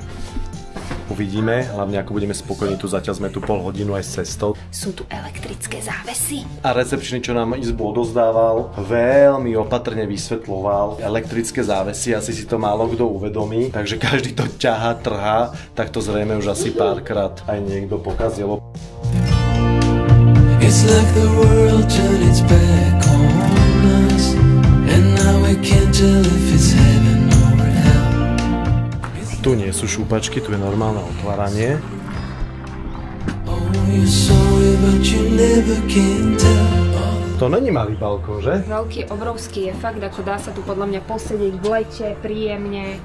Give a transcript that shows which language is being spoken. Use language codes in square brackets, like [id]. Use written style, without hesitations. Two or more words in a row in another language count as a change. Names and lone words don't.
[sk] Uvidíme, hlavne ako budeme spokojní, tu zatiaľ sme tu pol hodinu aj s cestou. Sú tu elektrické závesy. A recepčný, čo nám izbu odozdával, veľmi opatrne vysvetľoval elektrické závesy, asi si to málo kto uvedomí, takže každý to ťahá, trhá, tak to zrejme už asi párkrát aj niekto pokazilo. [en] It's like the world turned its back on us, and now we can't tell if it's heaven. [sk] Tu nie sú šúpačky, tu je normálne otváranie. [cs] To není malý balkón, že? [sk] Veľký, obrovský je fakt, ako dá sa tu podľa mňa posedieť v lete, príjemne.